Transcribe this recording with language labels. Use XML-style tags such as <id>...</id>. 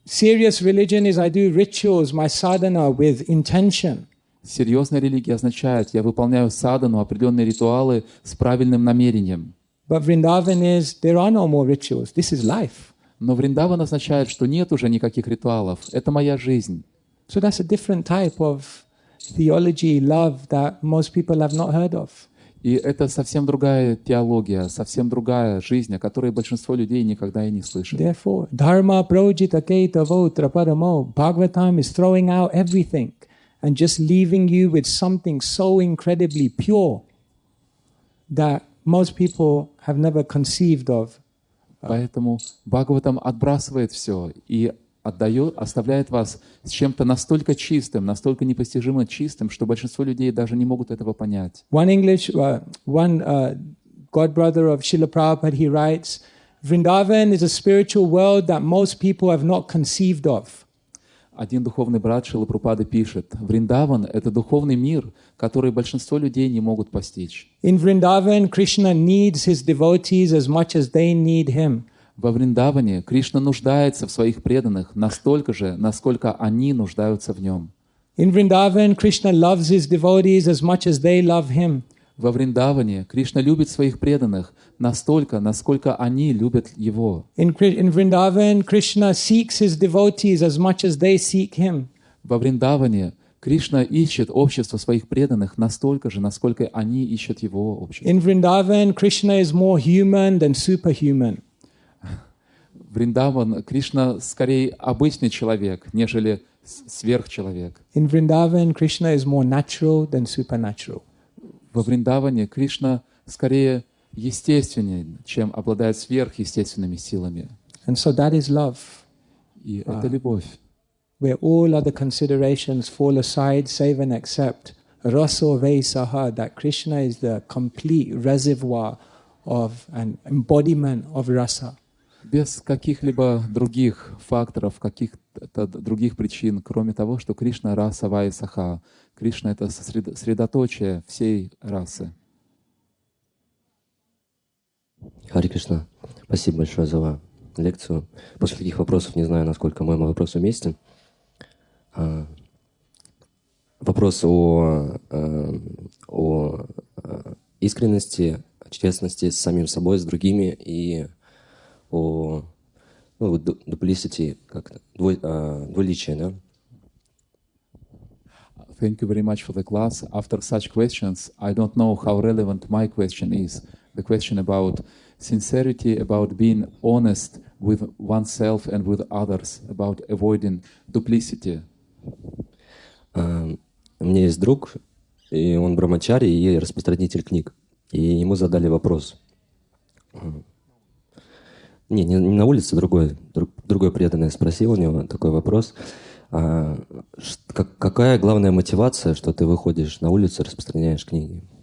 <en>Serious religion is, I do rituals, my sadhana, with intention.</en> <ru>Серьезная религия означает, я выполняю садану, определенные ритуалы с правильным намерением.</ru> <en>But Vrindavan is, there are no more rituals. This is life.</en> <ru>Но Вриндаван означает, что нет уже никаких ритуалов. Это моя жизнь.</ru> <en>So that's a different type of theology, love that most people have not heard of.</en> <ru>И это совсем другая теология, совсем другая жизнь, о которой большинство людей никогда и не слышали.</ru> <en>Therefore,</en> <sa>dharma projita ketavo traparamo,</sa> <en>Bhagavatam is throwing out everything and just leaving you with something so incredibly pure that most people have never conceived of.</en> <ru>Поэтому Бхагаватам отбрасывает все и оставляет вас с чем-то настолько чистым, настолько непостижимо чистым, что большинство людей даже не могут этого понять.</ru> <en>One God brother of Srila Prabhupada, he writes, Vrindavan is a spiritual world that most people have not conceived of.</en> <ru>Один духовный брат Шрила Прабхупады пишет, Вриндаван — это духовный мир, который большинство людей не могут постичь.</ru> <en>In Vrindavan, Krishna needs his devotees as much as they need him.</en> <ru>Во Вриндаване Кришна нуждается в своих преданных настолько же, насколько они нуждаются в нем.</ru> <en>In Vrindavan, Krishna loves his devotees as much as they love him.</en> <ru>Во Вриндаване Кришна любит своих преданных настолько, насколько они любят его.</ru> <en>In Vrindavan, Krishna seeks his devotees as much as they seek him.</en> <ru>Во Вриндаване Кришна ищет общество своих преданных настолько же, насколько они ищут его общество.</ru> <en>In Vrindavan, Krishna is more human than superhuman.</en> <ru>Вриндаван, Кришна скорее обычный человек, нежели сверхчеловек.</ru> <en>In Vrindavan, Krishna is more natural than supernatural.</en> <ru>Во Вриндаване Кришна скорее естественнее, чем обладает сверхъестественными силами.</ru> <en>And so that is love.</en> <ru>И это любовь.</ru> <en>Where all other considerations fall aside, save and accept raso vaisaha, that Krishna is the complete reservoir of an embodiment of rasa.</en> <ru>Без каких-либо других факторов, каких-то других причин, кроме того, что Кришна — раса вайсаха. Кришна — это средоточие всей расы. Харе Кришна. Спасибо большое за лекцию. После таких вопросов не знаю, насколько мой вопрос уместен. Вопрос о искренности, честности с самим собой, с другими и о duplicity, как двуличие, да?</ru> <en>Thank you very much for the class. After such questions, I don't know how relevant my question is. The question about sincerity, about being honest with oneself and with others, about avoiding duplicity.</en> <ru>У меня есть друг, и он брамачари и распространитель книг. И ему задали вопрос. Не на улице, другой преданный спросил у него такой вопрос. Какая главная мотивация, что ты выходишь на улицу и распространяешь книги?</ru>